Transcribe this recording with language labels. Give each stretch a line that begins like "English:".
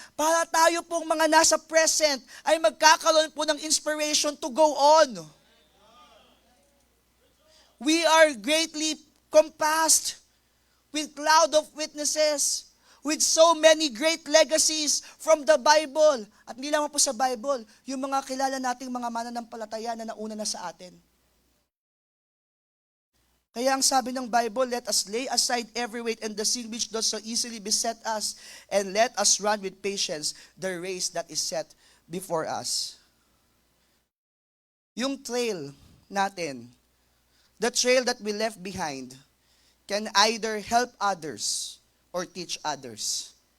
Filipino: Para tayo pong mga nasa present ay magkakaroon po ng inspiration
English: to go on. We are greatly compassed with cloud of witnesses, with so many great legacies from the Bible.
Filipino: At hindi lang po sa Bible, yung mga kilala nating mga mananampalataya na nauna na sa atin. Kaya ang sabi ng Bible,
English: let us lay aside every weight and the sin which does so easily beset us, and let us run with patience the race that is set before us.
Filipino: Yung trail natin,
English: the trail that we left behind, can either help others or teach others.